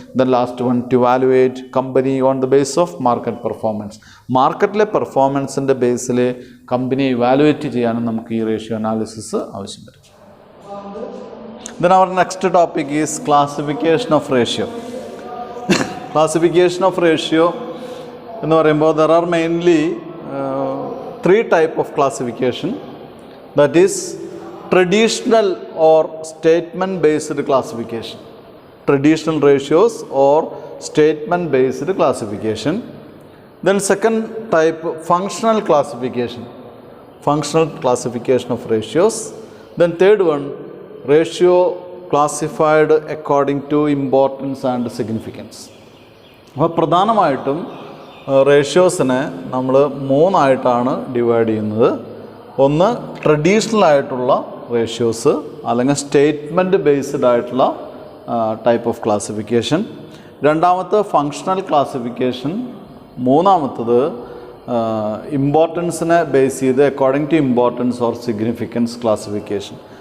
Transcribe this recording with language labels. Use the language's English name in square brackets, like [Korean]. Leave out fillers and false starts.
[English] then last one, to valuate company on the base of market performance, [Malayalam] മാർക്കറ്റിലെ പെർഫോമൻസിൻ്റെ ബേസിൽ കമ്പനിയെ evaluate ചെയ്യാനും നമുക്ക് ഈ റേഷ്യോ അനാലിസിസ് ആവശ്യം വരും. [English] Then our next topic is classification of ratio. Classification of ratio [Malayalam] എന്ന് പറയുമ്പോൾ [English] There are mainly 3 types of classification. that is traditional or statement based classification. Traditional ratios or statement based classification. Then second type, functional classification. Functional classification of ratios. Then third one, ratio classified according to importance and significance. [Malayalam] അപ്പോൾ പ്രധാനമായിട്ടും റേഷ്യോസിനെ നമ്മൾ മൂന്നായിട്ടാണ് divide ചെയ്യുന്നത്. ഒന്ന് traditional ആയിട്ടുള്ള ratios, അല്ലെങ്കിൽ statement based ആയിട്ടുള്ള [English] Type of classification. [Malayalam] രണ്ടാമത്തെ functional classification. മൂന്നാമത്തത് ഇമ്പോർട്ടൻസിനെ ബേസ് ചെയ്ത് [English] according to importance or significance [Malayalam] classification.